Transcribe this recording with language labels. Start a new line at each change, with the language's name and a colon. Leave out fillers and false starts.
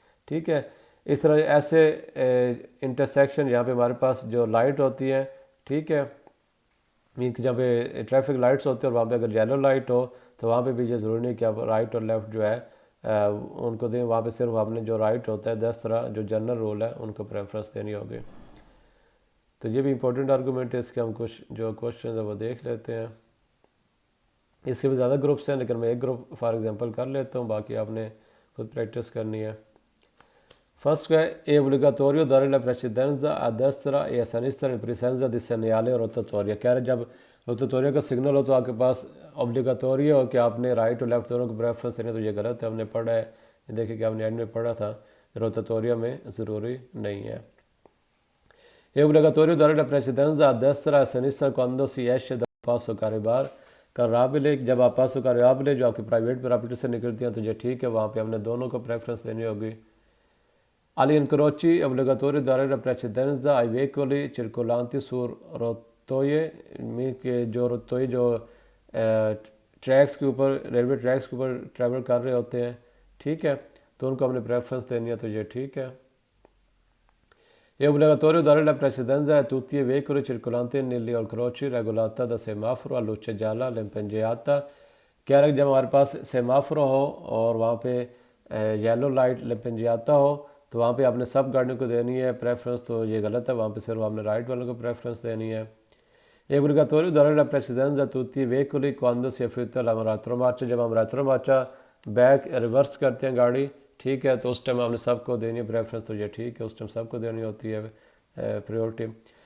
Hindi: ठीक है, इस तरह ऐसे इंटरसेक्शन यहाँ पे हमारे पास जो लाइट होती है, ठीक है, मीन कि जहाँ पे ट्रैफिक लाइट्स होते हैं और वहाँ पे अगर येलो लाइट हो तो वहाँ पे भी ये ज़रूरी नहीं कि आप राइट और लेफ़्ट जो है उनको दें, वहाँ पे सिर्फ आपने जो राइट होता है 10 जो जनरल रूल है उनको प्रेफरेंस देनी होगी। तो ये भी इंपॉर्टेंट आर्गूमेंट है, इसके हम कुछ जो क्वेश्चन है वो देख लेते हैं। इसके भी ज़्यादा ग्रुप्स हैं लेकिन मैं एक ग्रुप फॉर एग्जांपल कर लेता हूँ, बाकी आपने खुद प्रैक्टिस करनी है।
Italian: First è obbligatorio dare la precedenza a destra e a sinistra in presenza di segnale rotatoria।
Hindi: कह रहे जब रोटाटोरिया का सिग्नल हो तो आपके पास ऑब्लिगाटोरी हो कि आपने राइट और लेफ्ट दोनों को प्रेफरेंस देना, तो ये गलत है, हमने पढ़ा है, देखिए कि आपने एंड में पढ़ा था, रोटाटोरिया में ज़रूरी नहीं है।
Italian: È obbligatorio dare la precedenza a destra e a sinistra quando si esce dal passo carrabile,
Hindi: जब आप पासो carrabile जो आपकी प्राइवेट प्रॉपर्टी से निकलती हैं तो ये ठीक है, वहाँ पे हमने दोनों को प्रेफरेंस देनी होगी।
Italian: Agli incroci è obbligatorio dare la precedenza ai veicoli circolanti su rotoie,
Hindi: के जो रोतोई जो ट्रैक्स के ऊपर, रेलवे ट्रैक्स के ऊपर ट्रैवल कर रहे होते हैं, ठीक है, तो उनको हमने प्रेफरेंस देनी है, तो ये ठीक है।
Italian: È obbligatorio dare la precedenza a tutti i veicoli circolanti negli incroci regolata da semaforo a luce gialla l'impeggiata।
Hindi: कह रहा है जब हमारे पास सेमाफोर हो और वहाँ पे येलो लाइट लपेंजियाता हो तो वहाँ पे आपने सब गाड़ियों को देनी है प्रेफरेंस, तो ये गलत है, वहाँ पे सिर्फ आपने राइट वालों को प्रेफरेंस देनी है।
Italian: È obbligatorio dare la precedenza a tutti i veicoli quando si effettua la retromarcia,
Hindi: जब हम रेट्रोमार्चा बैक रिवर्स करते हैं गाड़ी, ठीक है, तो उस टाइम हमने सबको देनी है प्रेफरेंस, तो ये ठीक है, उस टाइम सबको देनी होती है प्रायोरिटी।